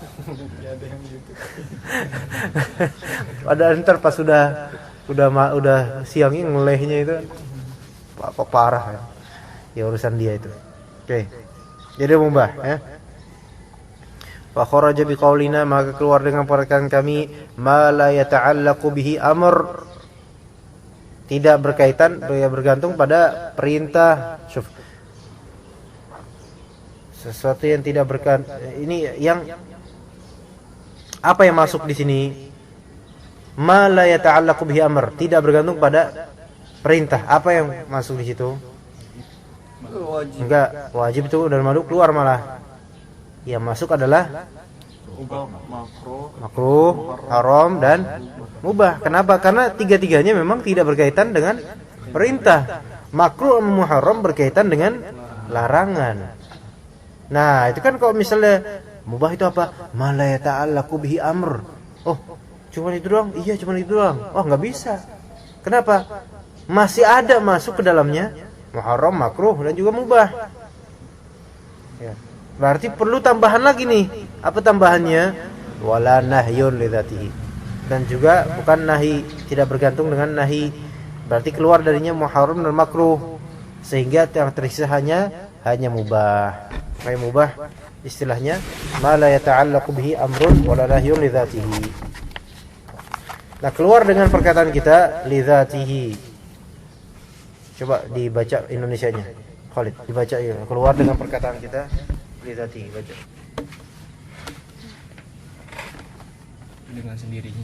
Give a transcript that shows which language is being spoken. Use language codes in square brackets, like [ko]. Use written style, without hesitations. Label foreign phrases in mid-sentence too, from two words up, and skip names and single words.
[id] Padahal ntar pas udah siangnya ngelehnya itu apa parah ya. Ya urusan dia itu. Oke. Jadi mubah ya. [ar] فخرج بقولنا, [id] maka keluar dengan perkataan kami, [ar] ما لا يتعلق به أمر, [id] tidak berkaitan, bergantung pada perintah. Sesuatu yang tidak berkaitan. Ini yang apa yang masuk di sini? [ar] ما لا يتعلق به أمر, [id] tidak bergantung pada perintah. Apa yang masuk di situ? Enggak, wajib itu dan makruh keluar malah. Yang masuk adalah makruh, haram dan mubah. Kenapa? Karena tiga-tiganya memang tidak berkaitan dengan perintah. Makruh dan muharram berkaitan dengan larangan. Nah, itu kan kalau misalnya mubah itu apa? [ar] ما لا يتعلق به أمر. [id] Oh, cuma itu doang? Iya, cuma itu doang. Oh, enggak bisa. Kenapa? Masih ada masuk ke dalamnya muharram, makruh dan juga mubah. Ya. Berarti perlu tambahan lagi nih. Apa tambahannya? [ar] ولا نهي لذاته. [id] Dan juga bukan nahi, tidak bergantung dengan nahi. Berarti keluar darinya muharram dan makruh. Sehingga yang tersisa hanya mubah. Kayak mubah istilahnya [ar] ما لا يتعلق به أمر ولا نهي لذاته. [id] Nah, keluar dengan perkataan kita lidzatihi. Coba dibaca Indonesianya. Khalid, dibaca ya. Keluar dengan perkataan kita lidzatihi, baca. Dengan sendirinya.